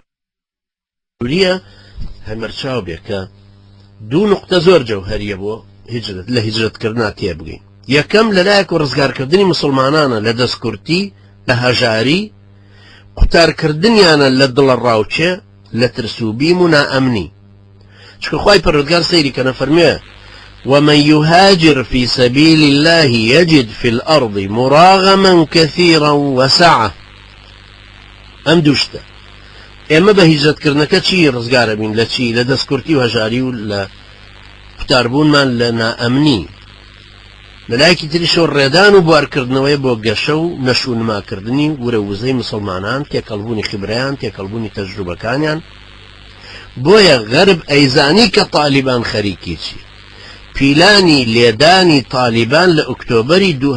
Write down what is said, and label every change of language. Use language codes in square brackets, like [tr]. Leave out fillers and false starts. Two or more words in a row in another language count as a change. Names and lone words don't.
[ckb] ضروریە هەمەرچاو بێ کە دوو نقطە زۆر جەوهەریە بۆ هیجرەت لە هیجرەتکردنا تێبگەین یەکەم لەلایەک و ڕزگارکردنی مسلمانانە لە دەستکورتی لە هەژاری قوتارکردنیانە لە دڵە ڕاوچێ لە ترسوبیم و نائەمنی چکە خوای پەروەردگار سەیری کە نەفەرموێ [ar] ومن يهاجر في سبيل الله يجد في الأرض مراغما كثيرا وسعة [ckb] ئەم دووشتە ئێمە بە هیجرەتکردنەکە چی ڕزگارە بین لە چی لە دەستکورتی و هەژاری و لە قوتاربوونمان لە نائەمنی لەلایەکی تریشەوە ڕێدان و بوارکردنەوەی بۆ گەشە و نەشونماکردنی ورە وزەی مسلمانان تێکەڵبوونی خبرەیان تێکەڵبوونی تەجروبەکانیان بۆیە غەرب ئەیزانی کە تالیبان خەریکی چی پیلانی لێدانی تالیبان لە ئۆکتۆبەری